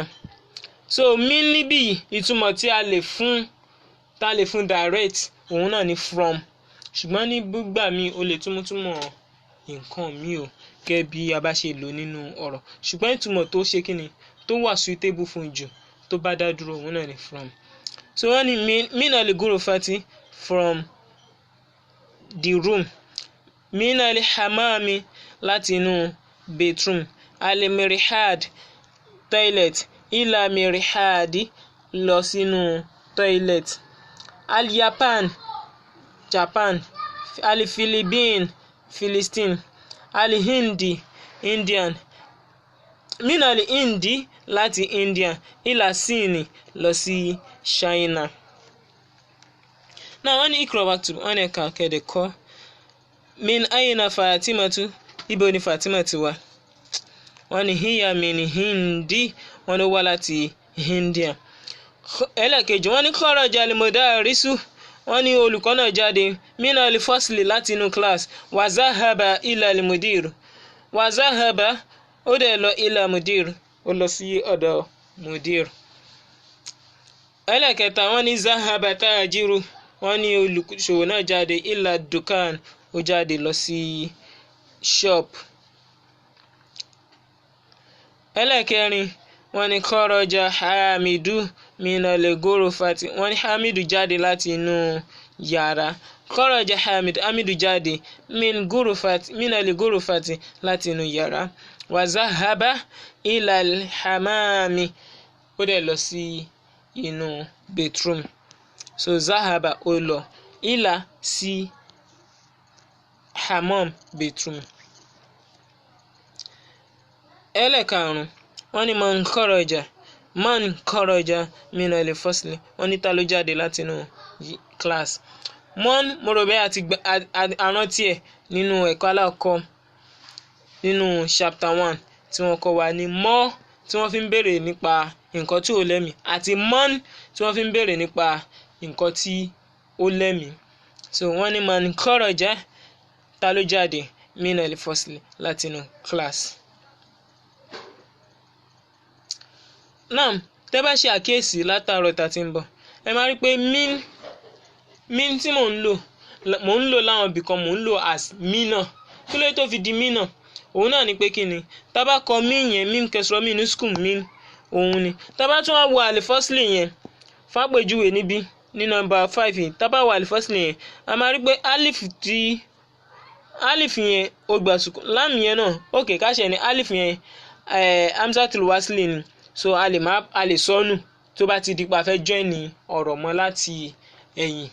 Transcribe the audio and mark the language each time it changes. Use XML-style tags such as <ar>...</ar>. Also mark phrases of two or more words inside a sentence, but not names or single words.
<yo>So min níbí ìtumọ̀ tí a lè fún direct òun náà ni from, ṣùgbọ́n ní gbígbà mi o lè túmọ̀ nǹkan mi o gẹ́gẹ́ bí a bá ṣe lò nínú ọ̀rọ̀, ṣùgbọ́n ìtumọ̀ tó ṣe kíni tó wà suitable fún jù tó bá dá dúró òun náà ni from. So wọ́n ní</yo> <ar>من الغرفة</ar> <en>from the room,</en> <ar>من الحمام</ar> <yo>láti inú bedroom, al-mirhad toilet,</yo> <ar>إلى مرحاض</ar> <yo>lọ sínú toilet, al-Japan Japan, al-Philippine Philistine, al-Hindi Indian,</yo> <ar>من الهند</ar> <yo>láti India,</yo> <ar>إلى الصين</ar> <yo>lọ sí China. Now wọ́n ní</yo> <ar>اقرأ واكتب,</ar> <yo>wọ́n ní ẹ̀ka kẹ́dẹ̀ kọ́</yo> <ar>من أين فاطمة,</ar> <yo>ibo ni Fatima ti wá. Wọ́n ní</yo> <ar>هي من الهند,</ar> <yo>wọ́n ní wá láti India. Ẹlẹ́kejì wọ́n ní</yo> <ar>خرج المدرس,</ar> <yo>wọ́n ní olùkọ́ náà jáde</yo> <ar>من الفصل</ar> <yo>láti inú class,</yo> <ar>وذهب إلى المدير, وذهب</ar> <yo>ó dẹ̀ lọ</yo> <ar>إلى مدير,</ar> <yo>ó lọ sí ọ̀dọ̀ mudir. Ẹlẹ́kẹta wọ́n ní</yo> <ar>ذهب تاجر,</ar> <yo>wọ́n ní olùṣòwò náà jáde</yo> <ar>إلى دكان,</ar> <yo>ó jáde lọ sí shop. Ẹlẹ́kẹrin wọ́n ní</yo> <ar>خرج حامد من الغرفة,</ar> <yo>wọ́n ní hamidu jáde láti inú yàrá.</yo> <ar>خرج حامد</ar> <yo>jáde</yo> <ar>من الغرفة</ar> <yo>láti inú yàrá.</yo> <ar>وذهب إلى الحمام,</ar> <yo>ó dẹ̀ lọ sí inú bedroom. So zahaba ó lọ, ila sí hammam bedroom. Ẹlẹ́karùn-ún wọ́n ní</yo> <ar>من خرج من الفصل,</ar> <yo>wọ́n ní ta ló jáde láti inú class. Man mo rò bẹ́ẹ̀ àti àrántí ẹ̀ nínú ẹ̀kọ́ alákọ̀ọ́ nínú chapter 1 tí wọ́n kọ́ wa ní mọ́ tí wọ́n fi ń béèrè nípa nǹkan tí ó lẹ́mìí àti man tí wọ́n fi ń béèrè nípa nǹkan tí ó lẹ́mìí. So wọ́n ní</yo> <ar>من خرج,</ar> <yo>ta ló jáde</yo> <ar>من الفصل</ar> <yo>láti inú class. Now tẹ́ bá ṣe àkíyèsí látàárọ̀ tá ti ń bọ̀, ẹ máa rí pé min tí mò ń lò láwọn ibì kan mò ń lò as mina. Kí ló tó fi di mina? Òun náà ni pé kí ni tá bá kọ min yẹn, min kẹsìrọ̀ min school min, òun ni tá bá tún wá wo al-fasli yẹn fàpèjúwe níbí ní number 5 yìí, tá bá wo al-fasli yẹn a máa rí pé alif yẹn ó gba sukun, lam yẹn náà okay ká ṣe ní alif yẹn</yo> <ar>همزة الوصل</ar> <yo>ni, so a lè sọnù tó bá ti di pa fẹ́ join ọ̀rọ̀ mọ́ láti ẹ̀yìn.</yo>